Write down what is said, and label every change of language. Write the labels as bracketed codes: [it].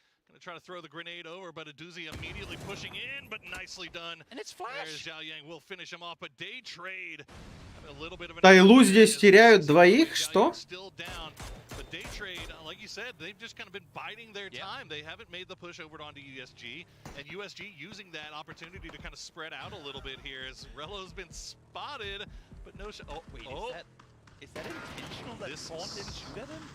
[en] Gonna try to throw the grenade over, but Aduzi immediately pushing in, but nicely done. And it's flash. There's Zhao Yang will finish him off, but Daytrade a little bit of an... [ru] Тайлу здесь теряют двоих, что? [en] Still down, but Daytrade, like you said, they've just kind of been biding their time. They haven't made the push over onto USG, and USG using that opportunity to kind of spread out a little bit here as Rello's been spotted. but no shot. Oh, Wait, oh. is that intentional that Fawn didn't shoot at him?